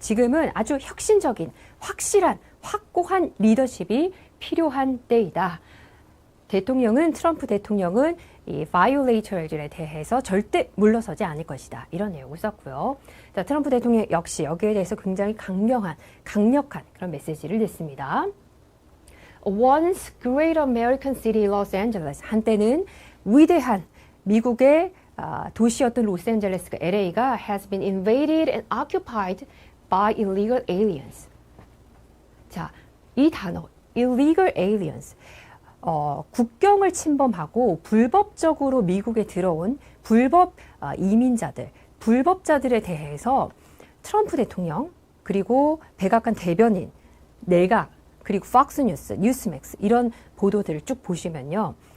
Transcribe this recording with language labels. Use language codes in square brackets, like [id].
[ko] 지금은 아주 혁신적인, 확실한, 확고한 리더십이 필요한 때이다. 트럼프 대통령은 이 violator에 대해서 절대 물러서지 않을 것이다. 이런 내용을 썼고요. 자, 트럼프 대통령 역시 여기에 대해서 굉장히 강력한 그런 메시지를 냈습니다. [en] Once great American city Los Angeles. [ko] 한때는 위대한 미국의 도시였던 로스앤젤레스가 LA가 [en] has been invaded and occupied by illegal aliens. [ko] 자, 이 단어 illegal aliens. 국경을 침범하고 불법적으로 미국에 들어온 불법 이민자들, 불법자들에 대해서 트럼프 대통령 그리고 백악관 대변인, 내각 그리고 팍스 뉴스, 뉴스맥스 이런 보도들을 쭉 보시면요.